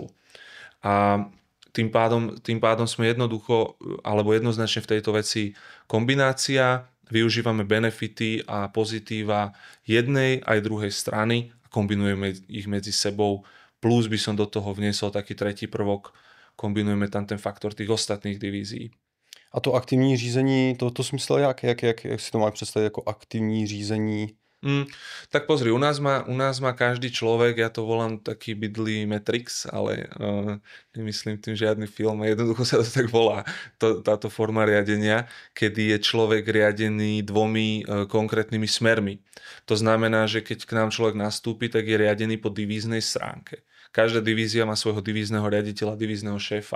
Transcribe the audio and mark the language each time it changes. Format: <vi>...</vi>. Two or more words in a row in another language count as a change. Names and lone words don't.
<sk>A tým pádom sme jednoznačne v tejto veci kombinácia, využívame benefity a pozitíva jednej aj druhej strany a kombinujeme ich medzi sebou. Plus by som do toho vniesol taký tretí prvok, kombinujeme tam ten faktor tých ostatných divízií.</sk> <cs>A to aktivní řízení, to smysl jak si to má představit jako aktivní řízení?</cs> <sk>Tak pozri, u nás má každý človek, ja to volám taký Bidly Matrix, ale nemyslím tým žiadny film, jednoducho sa to tak volá, táto forma riadenia, kedy je človek riadený dvomi konkrétnymi smermi. To znamená, že keď k nám človek nastúpi, tak je riadený po divíznej stránke, Každá divízia má svojho divízneho riaditeľa, divízneho šéfa.</sk>